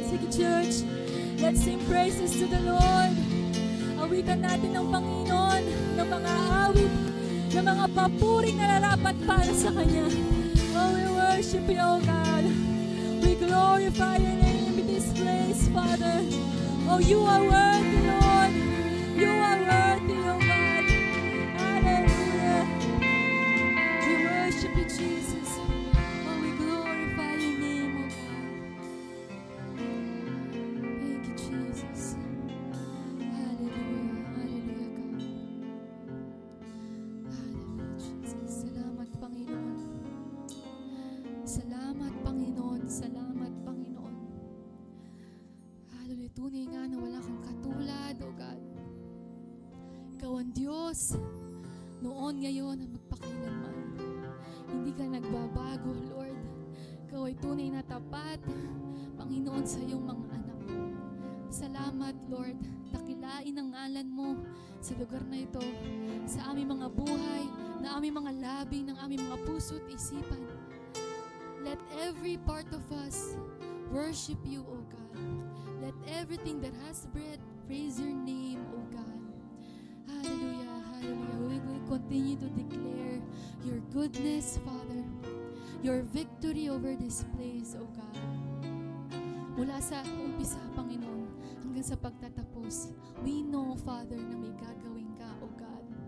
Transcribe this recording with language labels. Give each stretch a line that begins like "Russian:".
English: Sige, church, let's sing praises to the Lord.
Filipino: Awitan natin ang Panginoon ng mga awit, ng mga papuring nararapat para sa Kanya.
English: Oh, we worship you, oh God. We glorify your name in this place, Father. Oh, you are worthy, Lord. You are worthy, oh God. Hallelujah. We worship you, Jesus. Oh, we glorify your name, oh God. Thank you, Jesus. Hallelujah. Hallelujah, God.
Filipino: Hallelujah, Jesus. Salamat, Panginoon. Salamat, Panginoon. Salamat, Panginoon. Hallelujah. Tunay nga na wala kang katulad, oh God. Ikaw ang Diyos. Noon, ngayon, at magpakailanman. Hindi ka nagbabago, Lord. Ikaw ay tunay na tapat, Panginoon, sa iyong mga anak. Salamat, Lord. Dakilain ang ngalan mo sa lugar na ito, sa aming mga buhay, na aming mga labi, ng aming mga puso at isipan.
English: Let every part of us worship you, O God. Let everything that has breath praise your name, O God. Hallelujah, hallelujah. We will continue to declare your goodness, Father. Your victory over this place, O God.
Filipino: Mula sa umpisa, Panginoon, hanggang sa pagtatapos,
English: we know,
Filipino: Father, na may gagawin ka, O God.